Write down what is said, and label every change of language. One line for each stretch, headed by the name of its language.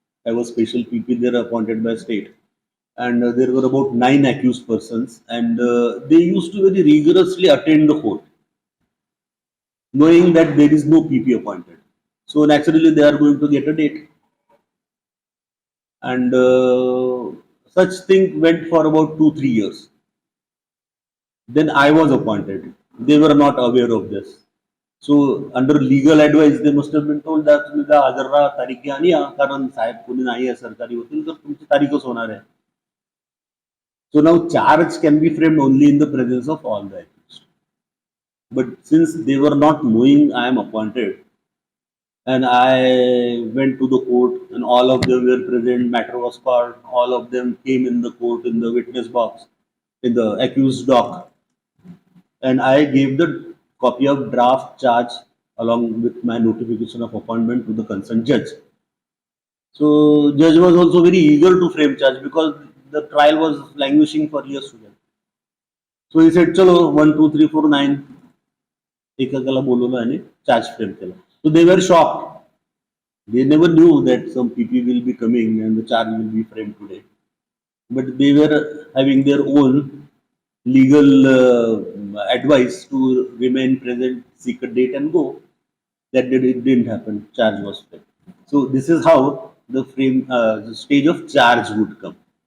English: I was special PP there appointed by state, and there were about 9 accused persons, and they used to very rigorously attend the court, knowing that there is no PP appointed. So naturally, they are going to get a date, and such thing went for about 2-3 years. Then I was appointed. They were not aware of this. So under legal advice, they must have been told that
Marathi: तुम्ही त्या हजर राहा, तारीख घ्या आणि या, कारण साहेब कोणी नाही आहे सरकारी वकील तर तुमची तारीखच होणार आहे.
English: So now charge can be framed only in the presence of all the accused. But since they were not knowing I am appointed, and I went to the court and all of them were present, matter was called, all of them came in the court in the witness box, in the accused dock, and I gave the copy of draft charge along with my notification of appointment to the concerned judge. So judge was also very eager to frame charge because the trial was languishing for years together. So he said, "Chalo 1, 2, 3, 4, 9."
Marathi: एकेकाला बोलवलं आणि charge frame केला.
English: So they were shocked. They never knew that some PP will be coming and the charge will be framed today. But they were having their own legal advice to remain present, seek a date and go. That it didn't happen. Charge was framed. So this is how the stage of charge would come.